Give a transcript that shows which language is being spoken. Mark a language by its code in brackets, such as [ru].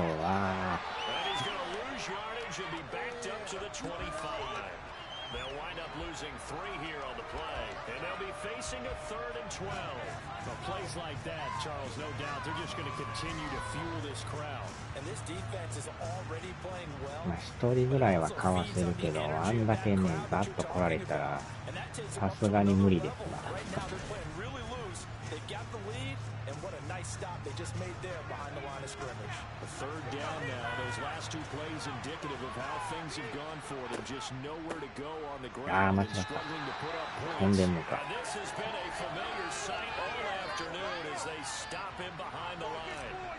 [en] And he's going to lose yardage and be backed up to the 25. They'll wind up losing 3 here on the play, and they'll be facing a 3rd and 12. Well, plays like that, Charles, no doubt, they're just going to continue to fuel this crowd. And this defense is already playing well. [ja] まあ1人ぐらいはかわせるけど、あんだけね、バッと来られたら、さすがに無理ですな。 [en] Right now they're playing really loose, They got the lead, and what a nice stop they just made there behind the line of scrimmage. A third down now. Those last two plays indicative of how things have gone for them. Just nowhere to go on the ground and struggling to put up points. And this has been a familiar sight all afternoon as they stop him behind the line.